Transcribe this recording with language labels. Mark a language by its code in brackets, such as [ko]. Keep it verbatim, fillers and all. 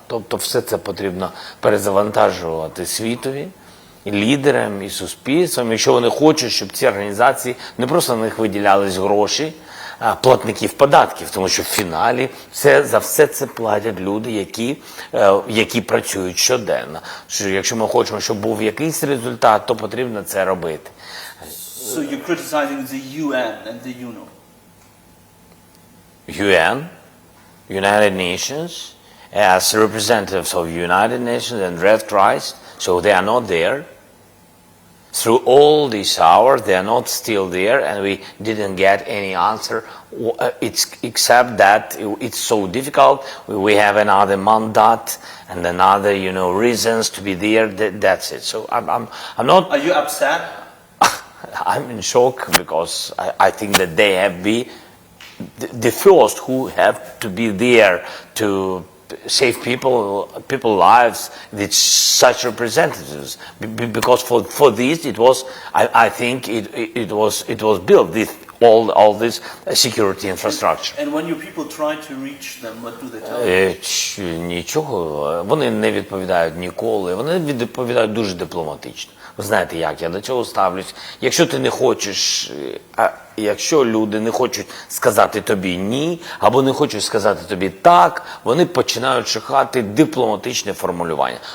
[uk] Тобто все це потрібно перезавантажувати світові, і лідерам, і суспільствам, якщо вони хочуть, щоб ці організації, не просто на них виділялись гроші, платників податків, тому що в фіналі все, за все це платять люди, які, які працюють щоденно. Що якщо ми хочемо, щоб був якийсь результат, то потрібно це робити. [en] So you're criticizing the U N and the U N O? U N, United Nations, as representatives of United Nations and Red Christ, so they are not there. Through all these hours, they are not still there, and we didn't get any answer. It's, except that it's so difficult. We have another mandate and another, you know, reasons to be there. That's it. So I'm, I'm, I'm not. Are you upset? I'm in shock because I, I think that they have be the first who have to be there to save people, people lives with such representatives. B- because for, for this, it was, I, I think, it, it, it was it was built with all all this security infrastructure. And, and when your people try to reach them, what do they tell you? [uk] Нічого, вони не відповідають ніколи. Вони відповідають дуже дипломатично. Ви знаєте, як я до цього ставлюсь. Якщо ти не хочеш, а якщо люди не хочуть сказати тобі ні, або не хочуть сказати тобі так, вони починають шукати дипломатичне формулювання.